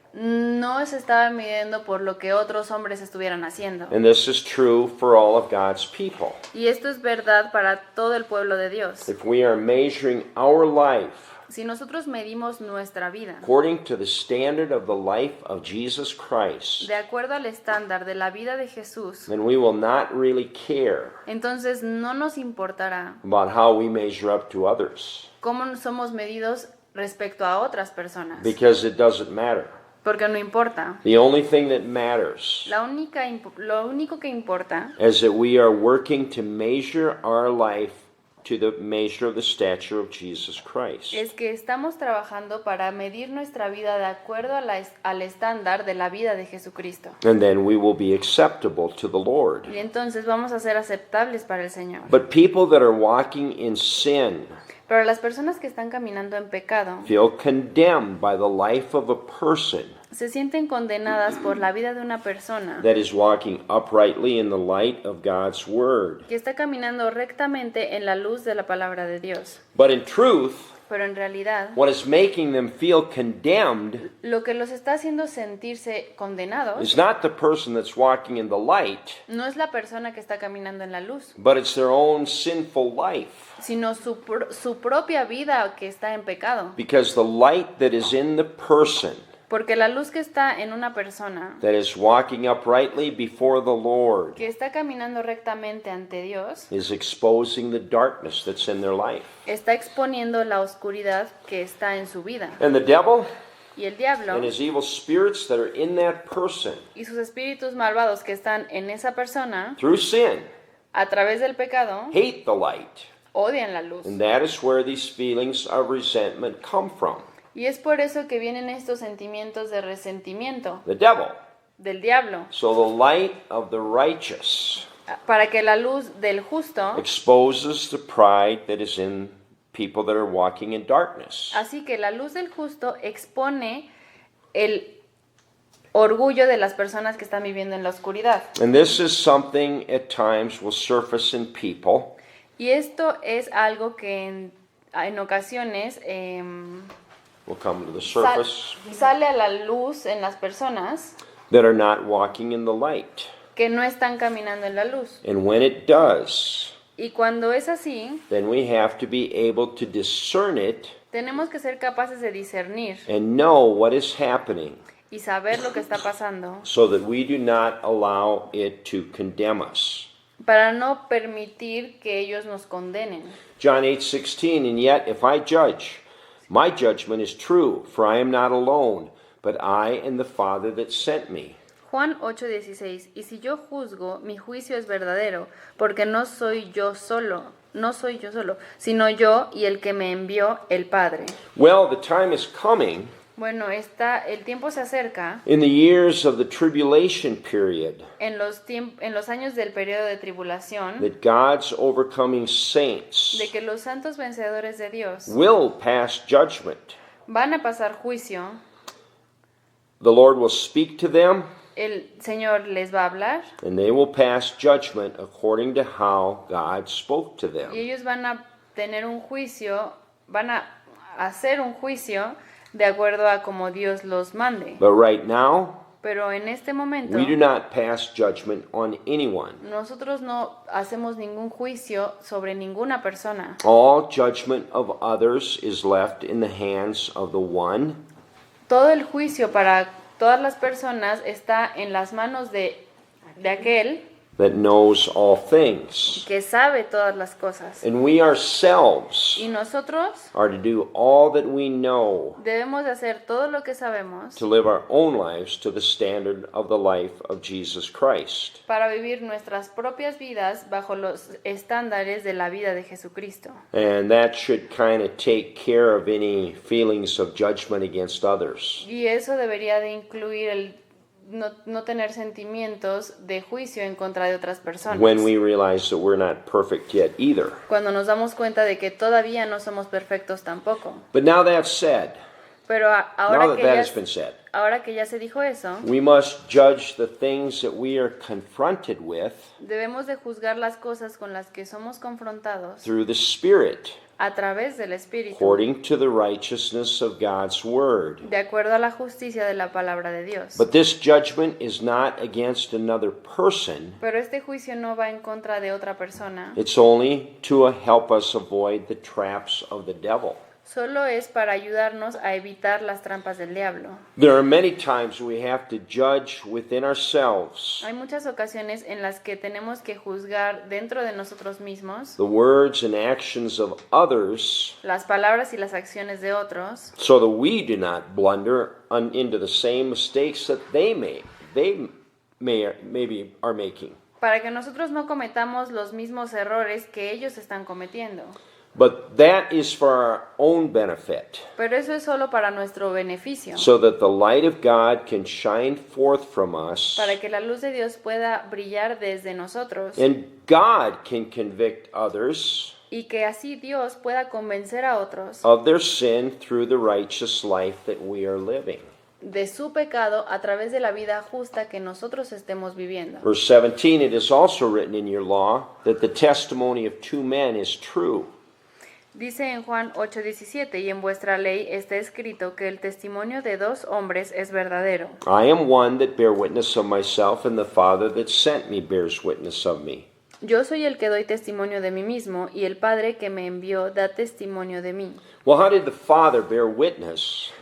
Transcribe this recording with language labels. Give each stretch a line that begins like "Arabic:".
Spanish: No se estaba midiendo por lo que otros hombres estuvieran haciendo.
English: And this is true for all of God's people.
Spanish: Y esto es verdad para todo el pueblo de Dios.
English: If we are measuring our life
Spanish: Si nosotros medimos nuestra vida
English: according to the standard of the life of Jesus Christ,
Spanish: de acuerdo al estándar de la vida de Jesús,
English: then we will not really care
Spanish: entonces no nos importará
English: about how we measure up to others
Spanish: cómo somos medidos respecto a otras personas,
English: because it doesn't matter.
Spanish: porque no importa.
English: The only thing that matters
Spanish: Lo único que importa
English: is that we are working to measure our life to the measure of the stature of Jesus Christ.
Spanish: es que estamos trabajando para medir nuestra vida de acuerdo al estándar de la vida de Jesucristo.
English: And then we will be acceptable to the Lord.
Spanish: Y entonces vamos a ser aceptables para el Señor.
English: But people that are walking in sin
Spanish: Pero las personas que están caminando en pecado
English: feel condemned by the life of a person
Spanish: se sienten condenadas por la vida de una persona
English: that is walking uprightly in the light of God's word.
Spanish: que está caminando rectamente en la luz de la palabra de Dios.
English: But in truth,
Spanish: Pero en realidad,
English: what is making them feel condemned
Spanish: lo que los está haciendo sentirse condenados
English: is not the person that's walking in the light,
Spanish: no es la persona que está caminando en la luz,
English: but it's their own sinful life.
Spanish: sino su propia vida que está en pecado.
English: Because the light that is in the person
Spanish: Porque la luz que está en una persona
English: that is walking uprightly before the Lord
Spanish: que está caminando rectamente ante Dios
English: is exposing the darkness that's in their life.
Spanish: está exponiendo la oscuridad que está en su vida.
English: And the devil
Spanish: Y el diablo
English: and his evil spirits that are in that person
Spanish: y sus espíritus malvados que están en esa persona
English: through sin
Spanish: a través del pecado
English: hate the light.
Spanish: odian la luz.
English: And that is where these feelings of resentment come from.
Spanish: Y es por eso que vienen estos sentimientos de resentimiento
English: The devil.
Spanish: del diablo,
English: So the light of the righteous
Spanish: para que la luz del justo,
English: exposes the pride that is in people that are walking in darkness.
Spanish: así que la luz del justo expone el orgullo de las personas que están viviendo en la oscuridad.
English: And this is something at times will surface in people
Spanish: Y esto es algo que en ocasiones
English: will come to the surface
Spanish: sale a la luz en las personas
English: that are not walking in the light.
Spanish: que no están caminando en la luz.
English: And when it does,
Spanish: Y cuando es así,
English: then we have to be able to discern it
Spanish: tenemos que ser capaces de discernir
English: and know what is happening
Spanish: y saber lo que está pasando
English: so that we do not allow it to condemn us.
Spanish: para no permitir que ellos nos condenen.
English: John 8:16, and yet if I judge, my judgment is true, for I am not alone, but I and the Father that sent me.
Spanish: Juan 8:16. Y si yo juzgo, mi juicio es verdadero, porque no soy yo solo, sino yo y el que me envió, el Padre.
English: Well, the time is coming
Spanish: Bueno, el tiempo se acerca
English: in the years of the tribulation period
Spanish: en los años del periodo de tribulación,
English: that God's overcoming saints
Spanish: de que los santos vencedores de Dios
English: will pass judgment.
Spanish: van a pasar juicio.
English: The Lord will speak to them,
Spanish: El Señor les va a hablar
English: and they will pass judgment according to how God spoke to
Spanish: y
English: them.
Spanish: ellos van a tener un juicio, van a hacer un juicio de acuerdo a como Dios los mande.
English: But right now,
Spanish: Pero en este momento
English: we do not pass judgment on anyone.
Spanish: nosotros no hacemos ningún juicio sobre ninguna persona.
English: All judgment of others is left in the hands of the one
Spanish: Todo el juicio para todas las personas está en las manos de aquel
English: that knows all things.
Spanish: que sabe todas las cosas.
English: And we ourselves
Spanish: Y nosotros
English: are to do all that we know
Spanish: debemos de hacer todo lo que sabemos
English: to live our own lives to the standard of the life of Jesus Christ.
Spanish: para vivir nuestras propias vidas bajo los estándares de la vida de Jesucristo.
English: And that should kind of take care of any feelings of judgment against others.
Spanish: Y eso debería de incluir el no tener sentimientos de juicio en contra de otras personas.
English: When we realize that we're not perfect yet either.
Spanish: Cuando nos damos cuenta de que todavía no somos perfectos tampoco.
English: But now that's said,
Spanish: Pero
English: now
Spanish: ahora
English: that has been said,
Spanish: que ya se dijo eso,
English: we must judge the things that we are confronted with
Spanish: debemos de juzgar las cosas con las que somos confrontados
English: through the Spirit,
Spanish: a través del Espíritu,
English: according to the righteousness of God's Word.
Spanish: de acuerdo a la justicia de la palabra de Dios.
English: But this judgment is not against another person.
Spanish: Pero este juicio no va en contra de otra persona,
English: It's only to help us avoid the traps of the devil.
Spanish: solo es para ayudarnos a evitar las trampas del diablo.
English: There are many times we have to judge within ourselves
Spanish: Hay muchas ocasiones en las que tenemos que juzgar dentro de nosotros mismos
English: the words and actions of others
Spanish: las palabras y las acciones de otros,
English: so that we do not blunder into the same mistakes that they maybe are making.
Spanish: para que nosotros no cometamos los mismos errores que ellos están cometiendo.
English: But that is for our own benefit,
Spanish: Pero eso es solo para nuestro beneficio,
English: so that the light of God can shine forth from us,
Spanish: para que la luz de Dios pueda brillar desde nosotros
English: and God can convict others
Spanish: y que así Dios pueda convencer a otros
English: of their sin through the righteous life that we are living.
Spanish: de su pecado a través de la vida justa que nosotros estemos viviendo.
English: Verse 17, it is also written in your law that the testimony of two men is true.
Spanish: Dice en Juan 8:17, y en vuestra ley está escrito que el testimonio de dos hombres es verdadero.
English: I am one that bear witness of myself, and the Father that sent me bears witness of me.
Spanish: Yo soy el que doy testimonio de mí mismo, y el Padre que me envió da testimonio de mí.
English: Well, how did the Father bear witness